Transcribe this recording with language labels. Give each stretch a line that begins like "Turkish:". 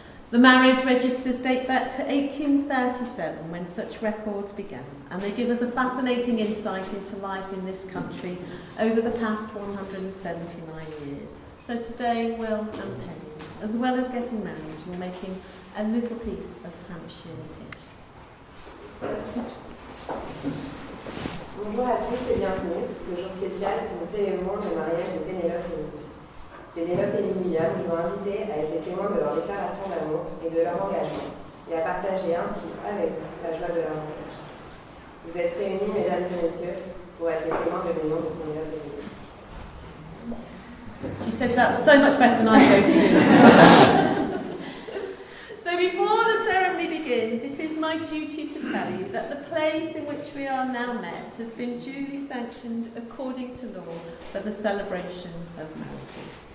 English: The marriage registers date back to 1837 when such records began, and they give us a fascinating insight into life in this country over the past 179 years. So today, Will and Penny, as well as getting married, we're making a little piece of Hampshire history.
French: Bonjour à tous et bienvenue pour ce jour spécial pour le célébrement du mariage de Pénélope et Louis. Pénélope et Emilia nous ont invités à être témoins de leur déclaration d'amour et de leur engagement et à partager ainsi avec nous la joie de leur mariage. Vous êtes réunis, mesdames et messieurs, pour être les témoins de l'union de Pénélope et Louis.
English: She said that so much better than I'm going to do. So before the ceremony begins, it is my duty to tell you that the place in which we are now met has been duly sanctioned according to law for the celebration of marriages.